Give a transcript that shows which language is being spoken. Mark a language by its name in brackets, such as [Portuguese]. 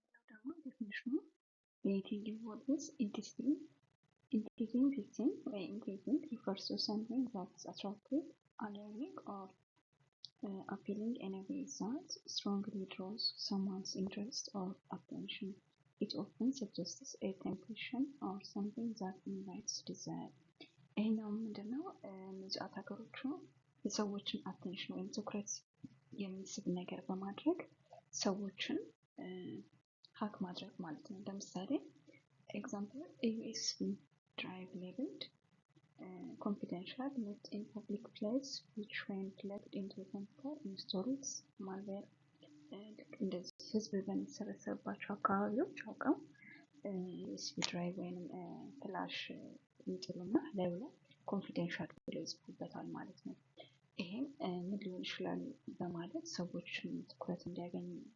[Amharic] ደግሞ ዴፊኒሽኑ [English] creating involves engaging victim or engaging refers to something that is attractive, alluring, or appealing in a way that strongly draws someone's interest or attention. It often suggests a temptation or something that invites desire. [Amharic] ይሄኛው ምንድነው? እነዚህ አታከሮቹ የሰዎችን አቴንሽን ወይም ትኩረት የሚስብ ነገር በማድረግ ሰዎችን ሀክ ማድረግ ማለት ነው። ለምሳሌ ኤግዛምፕል ዩኤስቢ ድራይቭ ሌብልድ [English] confidential left in public place which when plugged into a computer installs malware [Amharic] እንደዚህ ህዝብ በሚሰበሰብባቸው አካባቢዎች አውቀው ዩኤስቢ ድራይቭ ወይም ፍላሽ ይጥሉና ላዩ ላይ ኮንፊደንሻል ብለው ይጽፉበታል ማለት ነው። ይሄም ምን ሊሆን ይችላል በማለት ሰዎችን ትኩረት እንዲያገኝ